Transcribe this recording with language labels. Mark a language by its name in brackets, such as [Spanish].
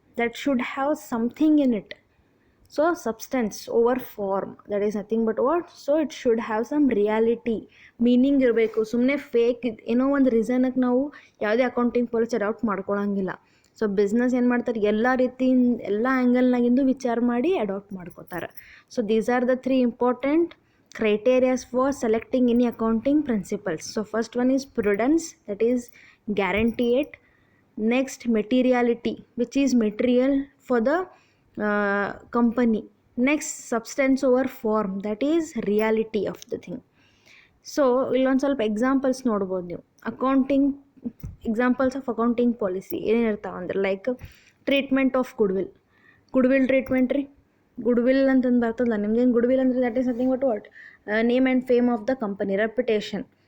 [English] That should have something in it. So substance over form, that is nothing but what, so it should have some reality, [Kannada] meaning ಇರಬೇಕು. ಸುಮ್ಮನೆ fake ಏನೋ ಒಂದು ರೀಸನಕ್ಕೆ ನಾವು ಯಾವುದೇ accounting policy adapt ಮಾಡ್ಕೊಳಂಗಿಲ್ಲ. So business ಏನು ಮಾಡ್ತಾರೆ, ಎಲ್ಲ ರೀತಿಯಿಂದ ಎಲ್ಲ ಆ್ಯಂಗಲ್ನಾಗಿಂದು ವಿಚಾರ ಮಾಡಿ ಅಡಾಪ್ಟ್ ಮಾಡ್ಕೋತಾರೆ. [English] So these are the 3 important criterias for selecting any accounting principles. So first one is prudence, that is guarantee it. Next, materiality, which is material for the company. Next, substance over form, that is reality of the thing. [Kannada] So ಇಲ್ಲೊಂದು ಸ್ವಲ್ಪ examples ನೋಡ್ಬೋದು ನೀವು. Accounting examples of accounting policy ಏನೇನಿರ್ತಾವೆ ಅಂದ್ರೆ, [English] like treatment of goodwill treatment [Kannada] ರೀ. Goodwill ಅಂತಂದು ಬರ್ತದಲ್ಲ ನಿಮ್ದೇನು, goodwill ಅಂದರೆ [English] That is nothing but what, name and fame of the company, reputation.